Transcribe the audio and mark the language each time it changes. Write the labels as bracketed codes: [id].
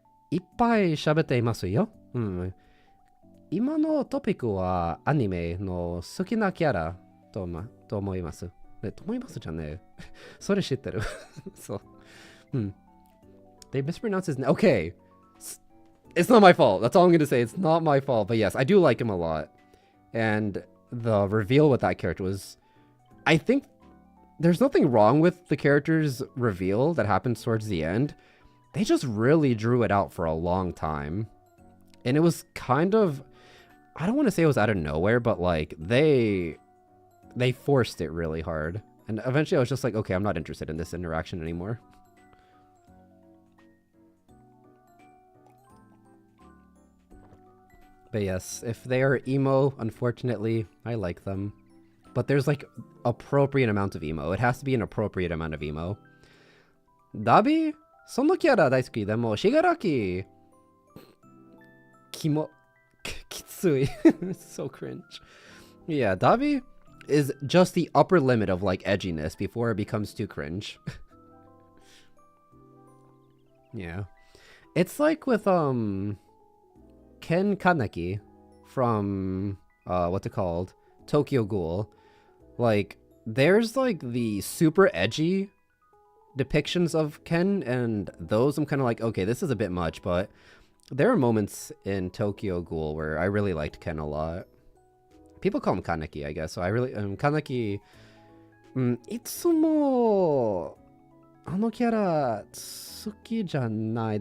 [ja] いっぱい喋っていますよ。今のトピックはアニメの好きなキャラと思います。と思いますじゃねえ。それ知ってる。そう。 [en] They mispronounced his name. Okay. It's not my fault. That's all I'm going to say. It's not my fault. But yes, I do like him a lot. And the reveal with that character was... I think there's nothing wrong with the character's reveal that happens towards the end. They just really drew it out for a long time. And it was kind of... I don't want to say it was out of nowhere, but like, they forced it really hard. And eventually I was just like, okay, I'm not interested in this interaction anymore. But yes, if they are emo, unfortunately, I like them. But there's like appropriate amount of emo. It has to be an appropriate amount of emo. Dabi? [ja] そのキャラ大好き。でも、しがらき、きつい。 [en] So cringe. Yeah, Davi is just the upper limit of like edginess before it becomes too cringe. Yeah. It's like with Ken Kaneki from what's it called? Tokyo Ghoul. Like there's like the super edgy depictions of Ken, and those I'm kind of like, okay, this is a bit much, but there are moments in Tokyo Ghoul where I really liked Ken a lot. People call him Kaneki, I guess. So I really [ja] Kaneki いつもあのキャラ好きじゃない。